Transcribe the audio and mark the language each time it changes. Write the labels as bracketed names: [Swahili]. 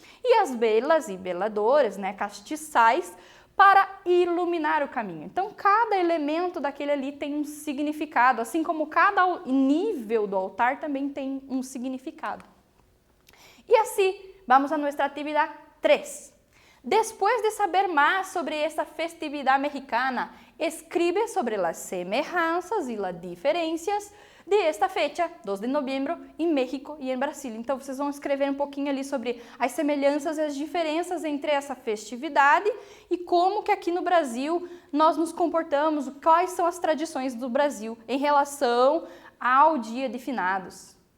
[Portuguese] E as velas e veladores, né? Castiçais, para iluminar o caminho. Então, cada elemento daquele ali tem um significado, assim como cada nível do altar também tem um significado. E assim, vamos a nossa atividade 3. [Spanish] Después de saber más sobre esta festividad mexicana, escribe sobre las semejanzas y las diferencias de esta fecha, 2 de novembro, [Portuguese] em México e em Brasil. Então, vocês vão escrever um pouquinho ali sobre as semelhanças e as diferenças entre essa festividade e como que aqui no Brasil nós nos comportamos, quais são as tradições do Brasil em relação ao Dia de Finados.